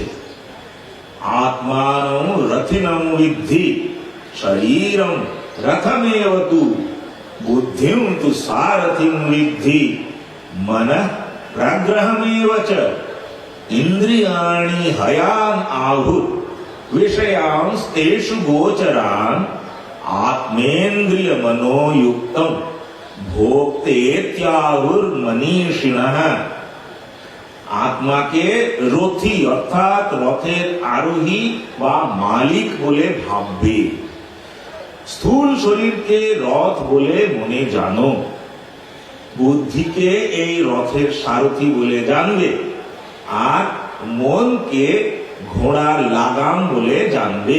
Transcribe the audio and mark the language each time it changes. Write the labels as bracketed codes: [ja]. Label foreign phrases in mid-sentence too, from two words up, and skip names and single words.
[sa] আত্মানং রথিনং বিদ্ধি শরীরং রথমেব তু বুদ্ধিং তু সারথিং বিদ্ধি মনঃ প্রগ্রহমেব চ ইন্দ্রিয়াণি হয়ান আহুর विषयांस्तेषु गोचरान् आत्मेन्द्रिय मनोयुक्तम् भोक्तेत्याहुर्मनीषिणः। [bn] আত্মাকে রথী অর্থাৎ রথের আরোহী বা মালিক বলে ভাববে, স্থূল শরীরকে রথ বলে মনে জানো, বুদ্ধিকে এই রথের সারথী বলে জানবে, আর মনকে ঘোড়ার লাগাম বলে জানবে।